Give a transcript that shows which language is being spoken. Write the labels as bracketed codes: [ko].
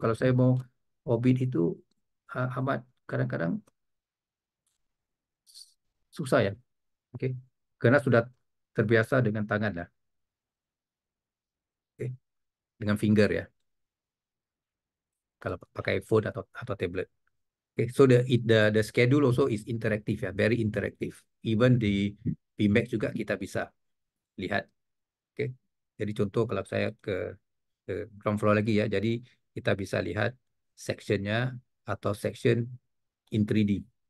[id] Kalau saya mau orbit itu amat kadang-kadang susah ya. Oke. Karena sudah terbiasa dengan tangan ya. Oke. Dengan finger ya. kalau pakai phone atau tablet. [en] Okay, so the schedule also is interactive ya, very interactive. [id] Even di BMax juga kita bisa lihat. Okay. Jadi contoh kalau saya ke ground floor lagi ya, jadi kita bisa lihat sectionnya atau section in 3D.